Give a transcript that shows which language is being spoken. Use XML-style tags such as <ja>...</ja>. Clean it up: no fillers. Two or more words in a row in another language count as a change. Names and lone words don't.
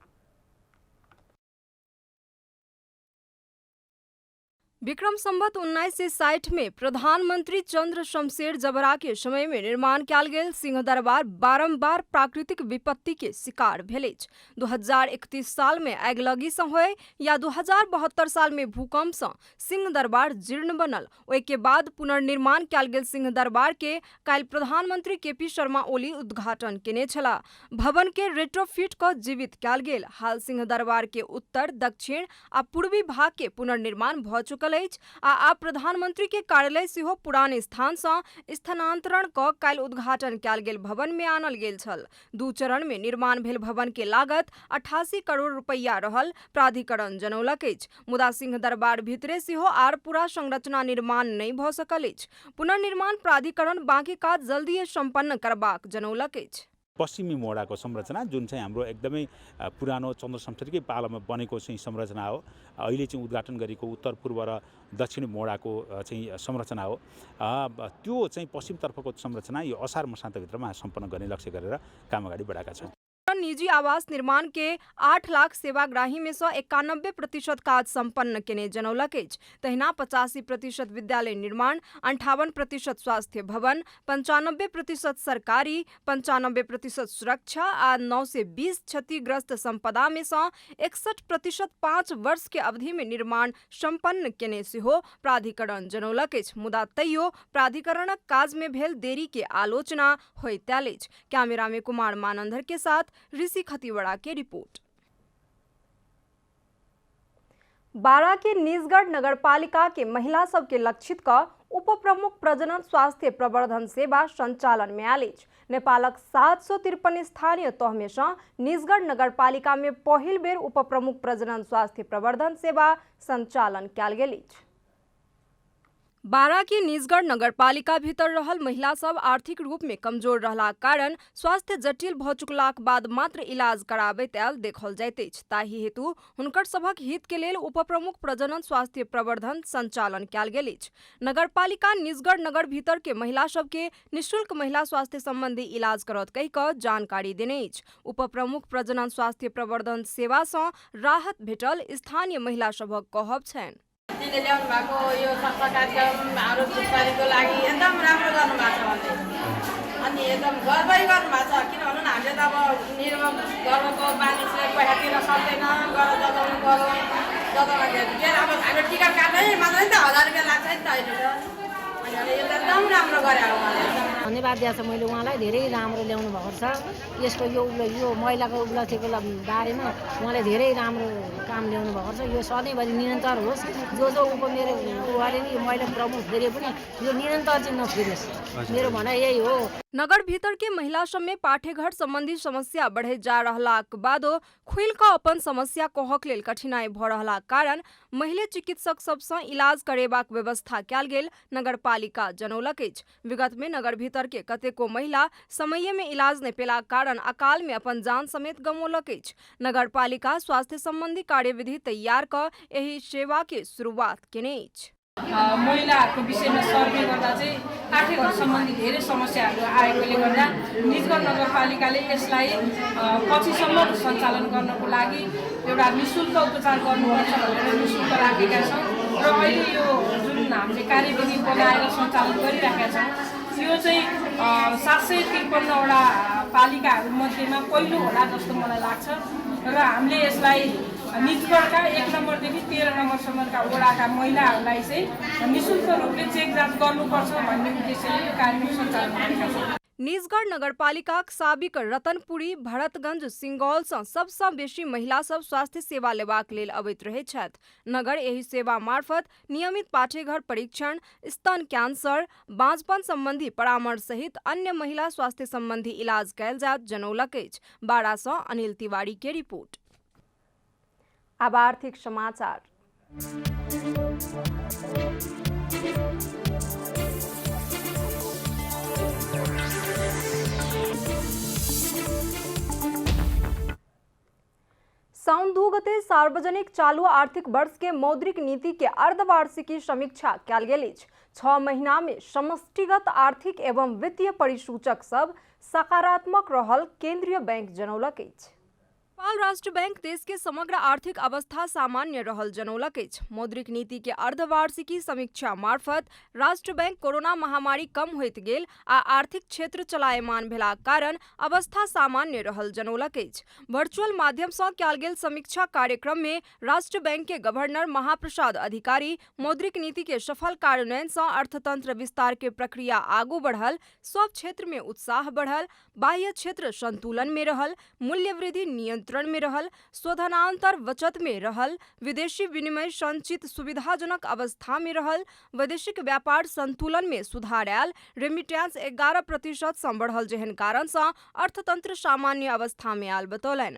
<mai>विक्रम संवत 1960 में प्रधानमंत्री चंद्र शमशेर जबरा के समय में निर्माण कयल गेल सिंहदरबार बारंबार प्राकृतिक विपत्ति के शिकार भेल अछि। 2031 साल में आगिलगी सँ होय या 2072 साल में भूकंप सँ सिंहदरबार जीर्ण बनल। ओहि के बाद पुनर्निर्माण कयल गेल सिंहदरबार के काल्हि प्रधानमंत्री केपी शर्मा ओली उद्घाटन केने छलाह। भवन के रेट्रोफिट क जीवित कयल गेल। हाल सिंहदरबार के उत्तर, दक्षिण आ पूर्वी भाग के पुनर्निर्माण भ चुकल रहल अछि आ आब प्रधानमंत्री के कार्यालय सेहो पुरान स्थान सँ स्थानांतरण क काल्हि उद्घाटन कयल गेल भवन में आनल गेल छल। 2 चरण में निर्माण भेल भवन के लागत 88 करोड़ रुपैया रहल प्राधिकरण जनौलक अछि। मुदा सिंह दरबार भीतरे सेहो आर पूरा संरचना निर्माण नहीं भ सकल अछि। पुनर्निर्माण प्राधिकरण बाँकी काज जल्दीए सम्पन्न करबाक जनौलक अछि।</mai> <ne>पश्चिमी मोडाको संरचना जुन चाहिँ हाम्रो एकदमै पुरानो चन्द्रशमशेरकै पालामा बनेको चाहिँ संरचना हो। अहिले चाहिँ उद्घाटन गरेको उत्तर पूर्व र दक्षिण मोडाको चाहिँ संरचना हो। त्यो चाहिँ पश्चिमतर्फको संरचना यो असार मसान्तभित्रमा सम्पन्न गर्ने लक्ष्य गरेर काम अगाडि बढाएका छौँ।</ne> <mai>निजी आवास निर्माण के 8 लाख सेवाग्राही में से 91% काज संपन्न केने जनौलक अछि। तहिना 85% विद्यालय निर्माण, 58% स्वास्थ्य भवन, 95% सरकारी, 95% सुरक्षा आ 920 क्षतिग्रस्त संपदा में से 61% 5 वर्ष के अवधि में निर्माण संपन्न केने सेहो प्राधिकरण जनौलक अछि। मुदा तैयो प्राधिकरणक काज में भेल देरी के आलोचना होइत आयल अछि। कैमरा में कुमार मानंदर के साथ ऋषि खतीवड़ा की रिपोर्ट। बारा के निजगढ़ नगरपालिका के महिला सब के लक्षित का उप प्रमुख प्रजनन स्वास्थ्य प्रवर्धन सेवा संचालन में आयल अछि। नेपालक 753 स्थानीय तह में से निजगढ़ नगरपालिका में पहिल बेर उप प्रमुख प्रजनन स्वास्थ्य प्रवर्धन सेवा संचालन कयल गेल अछि। बारा के निजगढ़ नगरपालिका भीतर रहल महिला सब आर्थिक रूप में कमजोर रहला कारण स्वास्थ्य जटिल भ चुकलाक बाद मात्र इलाज कराबैत आयल देखल जाइत अछि। ताहि हेतु हुनकर सभक हित के लेल उप प्रमुख प्रजनन स्वास्थ्य प्रवर्धन संचालन कयल गेल अछि। नगरपालिका निजगढ़ नगर भीतर के महिला सब के निःशुल्क महिला स्वास्थ्य संबंधी इलाज करत कहि क जानकारी देने अछि। उप प्रमुख प्रजनन स्वास्थ्य प्रवर्धन सेवा सँ राहत भेटल स्थानीय महिला सभक कहब छन्।</mai> <ne>ल्याउनु भएको यो स्वास्थ्य कार्यक्रम हाम्रो बिस्तारीको लागि एकदम राम्रो गर्नुभएको छ भने अनि एकदम गर्वै गर्नुभएको छ। किन भन्नु न हामीले त अब निर्भर गर्वको मानिसले पैसा दिन सक्दैन, गर जताउनु पर्यो, जताउँदाखेरि अब हामीले टिकट काट्दै मात्रै त 1000 रुपियाँ लाग्छ नि त अहिले त। अनि यो त एकदम राम्रो गरे हो मलाई। धन्यवाद दिएको छ मैले उहाँलाई, धेरै राम्रो ल्याउनु भएको छ। यसको यो महिलाको उपलब्धिको बारेमा उहाँले धेरै राम्रो काम ल्याउनु भएको छ। यो सधैँभरि निरन्तर होस्। जो उप मेरो उहाँले नि महिला प्रमुख फेरि पनि यो निरन्तर चाहिँ नफेरोस्, मेरो भनाइ यही हो।</ne> <mai>नगर भीतर के महिला सब में पाठेघर संबंधी समस्या बढ़े जा रहलाक बादो खुल का अपन समस्या कहक लेल कठिनाई भ रहला कारण महिला चिकित्सक सब सँ इलाज करेबाक व्यवस्था कयल गेल नगरपालिका जनौलक अछि। विगत में नगर भीतर के कतेको महिला समय में इलाज नहीं पेला कारण अकाल में अपन जान समेत गमौलक अछि। नगरपालिका स्वास्थ्य संबंधी कार्यविधि तैयार क एही सेवा के शुरुआत केने अछि।</mai> <ne>महिलाहरूको विषयमा सर्वे गर्दा चाहिँ पाठेघर सम्बन्धी धेरै समस्याहरू आएकोले गर्दा निजगढ नगरपालिकाले यसलाई पछिसम्म सञ्चालन गर्नको लागि एउटा निःशुल्क उपचार गर्नुपर्छ भनेर निःशुल्क राखेका छौँ र अहिले यो जुन हामीले कार्यविधि बनाएर सञ्चालन गरिराखेका छौँ यो चाहिँ 753वटा पालिकाहरू मध्येमा पहिलो होला जस्तो मलाई लाग्छ र हामीले यसलाई निजगढका 1 नम्बरदेखि 13 नम्बरसम्मका वडाका महिलाहरूलाई चाहिँ निःशुल्क रूपले चेक जाँच गर्नुपर्छ भन्ने उद्देश्यले यो कार्यक्रम सञ्चालन गरेका छौँ।</ne> <mai>निजगढ़ नगरपालिका साबिक रतनपुरी, भरतगंज, सिंगौल सँ सबसँ बेसी महिला सब स्वास्थ्य सेवा लेबाक लेल अबैत रहैत छथि। नगर एही सेवा मार्फत नियमित पाठेघर परीक्षण, स्तन कैंसर, बाँझपन संबंधी परामर्श सहित अन्य महिला स्वास्थ्य संबंधी इलाज कयल जायत जनौलक अछि। बारा सँ अनिल तिवारी के रिपोर्ट। अब आर्थिक समाचार। साउन 2 गते सार्वजनिक चालू आर्थिक वर्ष के मौद्रिक नीति के अर्धवार्षिकी समीक्षा कयल गेल अछि। 6 महीना में समष्टिगत आर्थिक एवं वित्तीय परिसूचक सब सकारात्मक रहल केंद्रीय बैंक जनौलक अछि। नेपाल राष्ट्र बैंक देश के समग्र आर्थिक अवस्था सामान्य रहल जनौलक अछि। मौद्रिक नीति के अर्धवार्षिकी समीक्षा मार्फत राष्ट्र बैंक कोरोना महामारी कम होइत गेल आ आर्थिक क्षेत्र चलायमान भेलाक कारण अवस्था सामान्य रहल जनौलक अछि। वर्चुअल माध्यम सँ कयल गेल समीक्षा कार्यक्रम में राष्ट्र बैंक के गवर्नर महाप्रसाद अधिकारी मौद्रिक नीति के सफल कार्यान्वयन सँ अर्थतंत्र विस्तार के प्रक्रिया आगू बढ़ल, सब क्षेत्र में उत्साह बढ़ल, बाह्य क्षेत्र संतुलन में रहल, मूल्य वृद्धि नियंत्रण नियन्त्रण में रहल, स्वधनान्तर बचत में रहल, विदेशी विनिमय संचित सुविधाजनक अवस्था में रहल, वैदेशिक व्यापार संतुलन में सुधार आयल, रेमिटेंस 11% सँ बढ़ल जेहन कारण सँ अर्थतंत्र सामान्य अवस्था में आयल बतौलनि।</mai>